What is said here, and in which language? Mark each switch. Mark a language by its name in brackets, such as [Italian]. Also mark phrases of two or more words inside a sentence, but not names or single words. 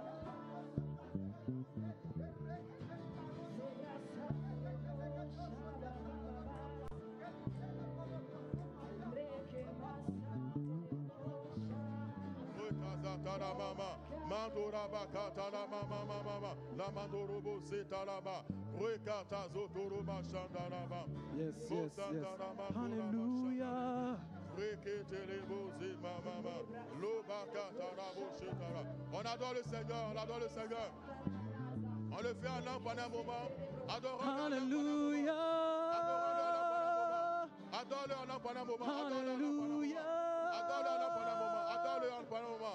[English] Retaza Mama. Mandora Bakata la Mama Mama. La Mandorobo Setalaba. Rekata Zotoroba Shandaraba. Yes, yes, yes. [French] Hallelujah. On adore le Seigneur, on adore le Seigneur. On le fait en langue pendant un moment. Adorons-le. Hallelujah. Adore-le en langue pendant un moment. Hallelujah. Adore-le en langue pendant un moment. Adore-le en langue pendant un moment.